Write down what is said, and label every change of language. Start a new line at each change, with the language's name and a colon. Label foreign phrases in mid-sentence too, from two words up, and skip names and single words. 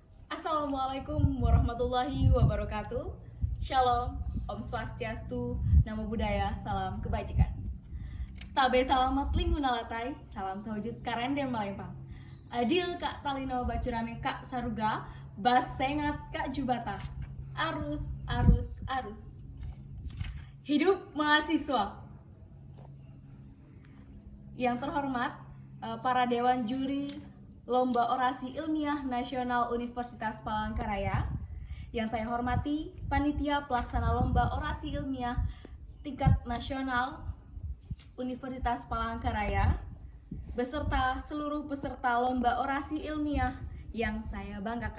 Arabic: السلام عليكم ورحمة الله وبركاته.
Indonesian: Shalom,
Balinese: Om Swastiastu,
Pali: Namo Buddhaya,
Indonesian: salam kebajikan.
Ngaju: Tabe salamat lingunalatai, salam sawujud karenden malempang.
Kendayan: Adil kak talino bacuramin kak saruga, bas sengat kak jubata. Arus, arus, arus.
Indonesian: Hidup mahasiswa. Yang terhormat, para dewan juri Lomba Orasi Ilmiah Nasional Universitas Palangkaraya. Yang saya hormati, Panitia Pelaksana Lomba Orasi Ilmiah Tingkat Nasional Universitas Palangkaraya, beserta seluruh peserta Lomba Orasi Ilmiah yang saya banggakan.